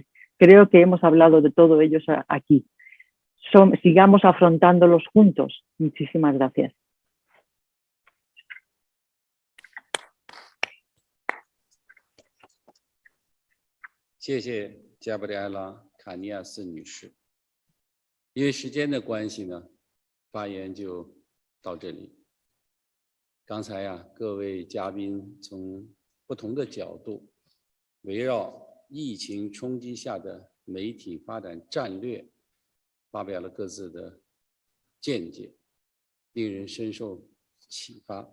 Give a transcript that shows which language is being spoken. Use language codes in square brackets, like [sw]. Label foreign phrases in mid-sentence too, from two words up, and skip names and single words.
[es] Creo que hemos hablado de todos ellos aquí. Sigamos afrontándolos juntos. Muchísimas gracias. Gracias, Gabriela Cañas 女士。 [zh] 因为时间的关系呢，发言就到这里。刚才各位嘉宾从不同的角度，围绕疫情冲击下的媒体发展战略，发表了各自的见解，令人深受启发。